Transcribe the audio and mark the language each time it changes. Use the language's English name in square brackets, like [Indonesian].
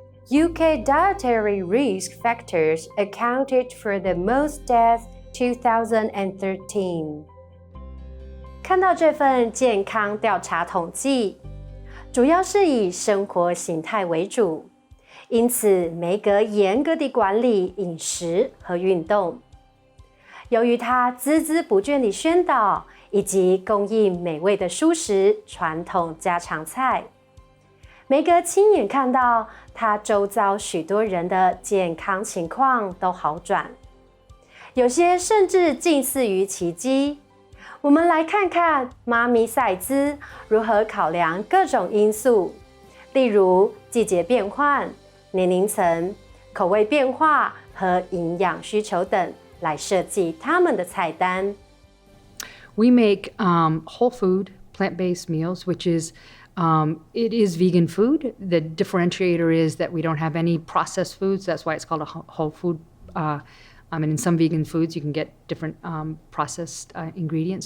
[English] UK dietary risk factors accounted for the most deaths 2013. [Chinese] 看到这份健康调查统计，主要是以生活形态为主，因此梅格严格地管理饮食和运动。由于他孜孜不倦地宣导以及供应美味的蔬食传统家常菜，梅格亲眼看到他周遭许多人的健康情况都好转，有些甚至近似于奇迹。我们来看看妈咪赛兹如何考量各种因素，例如季节变换、年龄层、口味变化和营养需求等，来设计他们的菜单。 [English] We make whole food, plant-based meals, which is it is vegan food. The differentiator is that we don't have any processed foods. That's why it's called a whole food. And in some vegan foods, you can get different processed ingredients.